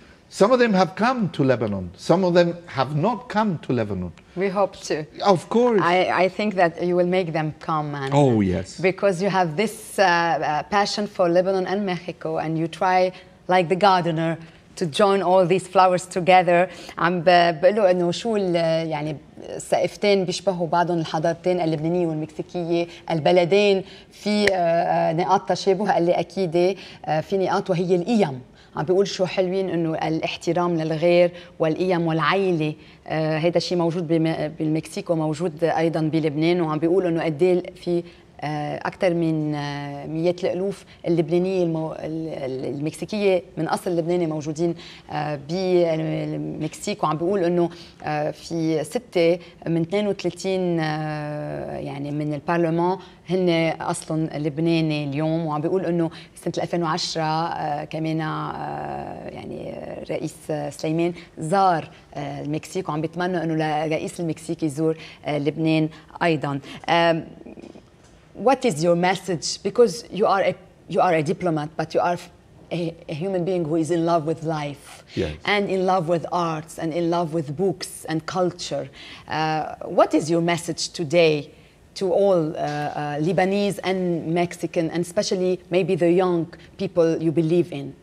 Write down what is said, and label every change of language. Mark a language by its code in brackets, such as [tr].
[en] Some of them have come to Lebanon. Some of them have not come to Lebanon. We hope to. Of course. I think that you will make them come. And, oh, yes. Because you have this passion for Lebanon and Mexico, and you try, like the gardener, to join all these flowers together. [ar] عم بقولوا انه شو يعني السقفتين بيشبهوا بعضهم، الحضارتين اللبنانيه والمكسيكيه، البلدين في نقاط تشابه قال لي اكيد في نقاط وهي القيم. عم بيقول شو حلوين انه الاحترام للغير والقيم والعيله، هذا الشيء موجود بالمكسيك وموجود ايضا بلبنان، وعم بيقول انه قد ايه في اكثر من مئات الالوف اللبنانيه المكسيكيه من اصل لبناني موجودين بالمكسيك، وعم بيقول انه في 6 من 32 يعني من البرلمان هن اصلا لبناني اليوم، وعم بيقول انه سنه 2010 كمان يعني رئيس سليمان زار المكسيك، وعم بيتمنى انه رئيس المكسيك يزور لبنان ايضا. [en] What is your message? Because you are a diplomat, but you are a human being who is in love with life, and in love with arts, and in love with books and culture. What is your message today to all Lebanese and Mexican, and especially maybe the young people you believe in?